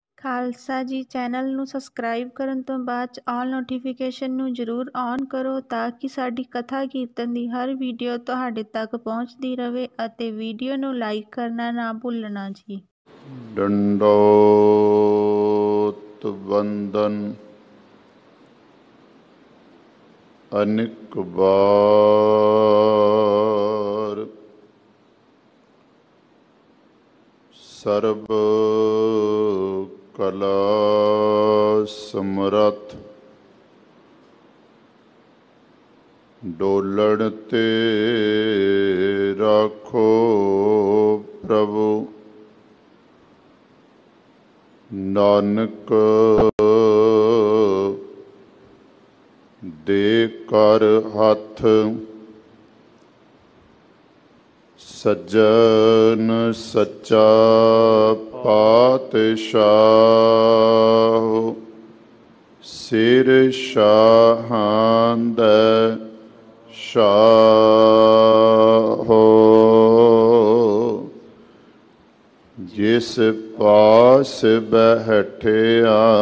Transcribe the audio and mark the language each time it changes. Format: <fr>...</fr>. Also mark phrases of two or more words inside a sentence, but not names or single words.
<pa>ਖਾਲਸਾ ਜੀ ਚੈਨਲ ਨੂੰ ਸਬਸਕ੍ਰਾਈਬ ਕਰਨ ਤੋਂ ਬਾਅਦ 'ਚ</pa> <en>all notification</en> <pa>ਨੂੰ ਜ਼ਰੂਰ ਔਨ ਕਰੋ ਤਾਂ ਕਿ ਸਾਡੀ ਕਥਾ ਕੀਰਤਨ ਦੀ ਹਰ ਵੀਡੀਓ ਤੁਹਾਡੇ ਤੱਕ ਪਹੁੰਚਦੀ ਰਹੇ ਅਤੇ ਵੀਡੀਓ ਨੂੰ ਲਾਈਕ ਕਰਨਾ ਨਾ ਭੁੱਲਣਾ ਜੀ। ਡੰਡਉਤ ਬੰਦਨ ਅਨਿਕ ਬਾਰ ਸਰਬ ਕਲਾ ਸਮਰਥ ਡੋਲਣ ਤੇ ਰਾਖਹੁ ਪ੍ਰਭੂ ਨਾਨਕ ਦੇ ਕਰ ਹਥ ਸੱਜਣ ਸੱਚਾ ਪਾਤਸ਼ਾਹ ਸਿਰ ਸ਼ਾਹਾਂ ਦੈ ਸ਼ਾਹੋ ਜਿਸ ਪਾਸ ਬੈਠਿਆ</pa>